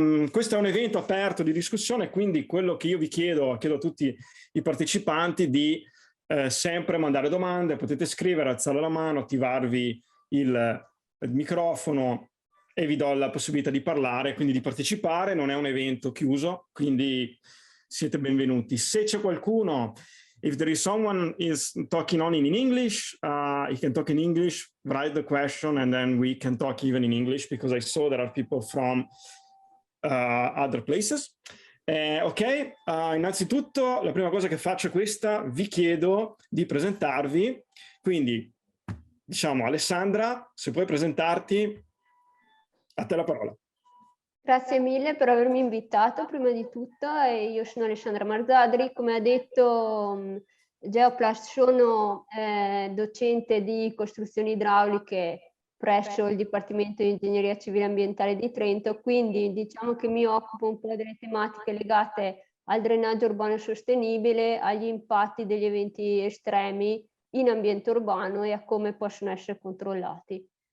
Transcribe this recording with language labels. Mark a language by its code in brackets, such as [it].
[it] Questo è un evento aperto di discussione, quindi quello che io vi chiedo a tutti i partecipanti di sempre mandare domande, potete scrivere, alzare la mano, attivarvi il microfono e vi do la possibilità di parlare, quindi di partecipare. Non è un evento chiuso, quindi siete benvenuti. Se c'è qualcuno, [en] if there is someone is talking only in English, you can talk in English, write the question, and then we can talk even in English, because I saw there are people from other places. [it] Ok, innanzitutto la prima cosa che faccio è questa: vi chiedo di presentarvi, quindi diciamo Alessandra, se puoi presentarti, a te la parola. Grazie mille per avermi invitato prima di tutto. Io sono Alessandra Marzadri, come ha detto Geoplast, sono docente di costruzioni idrauliche presso il Dipartimento di Ingegneria Civile Ambientale di Trento, quindi diciamo che mi occupo un po' delle tematiche legate al drenaggio urbano sostenibile, agli impatti degli eventi estremi in ambiente urbano e a come possono essere controllati.